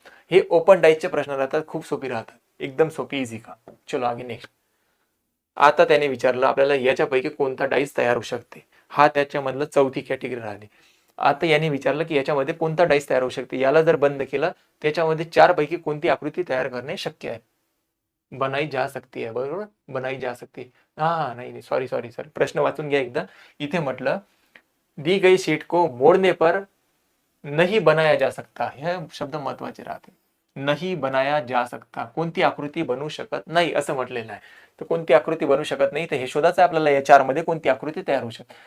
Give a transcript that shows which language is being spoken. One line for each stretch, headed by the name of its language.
Marathi: हे ओपन डाईसचे प्रश्न राहतात, खूप सोपी राहतात, एकदम सोपी, इझी का.
Hindi: चलो आगे
Marathi: नेक्स्ट. आता त्याने विचारलं आपल्याला याच्यापैकी कोणता डाईस तयार होऊ शकते. हा त्याच्यामधलं चौथी कॅटेगरी राहिली. आता याने विचारलं की याच्यामध्ये कोणता डाईस तयार होऊ शकते. याला जर बंद केलं त्याच्यामध्ये 4 पैकी कोणती आकृती तयार करणे शक्य आहे.
Hindi: बनाई जा सकती है,
Marathi: बरोबर,
Hindi: बनाई जा सकती.
Marathi: हा नाही सॉरी सॉरी सॉरी, प्रश्न वाचून घ्या एकदा. इथे म्हटलं
Hindi: दी गई शीट को मोड़ने पर नहीं बनाया जा सकता,
Marathi: हे शब्द महत्वाचे राहते. नाही
Hindi: बनाया जा सकता,
Marathi: कोणती आकृती बनवू शकत नाही असं म्हटलेलं आहे. तर कोणती आकृती बनवू शकत नाही, तर हे शोधायचं आपल्याला या 4 मध्ये कोणती आकृती तयार होऊ शकते.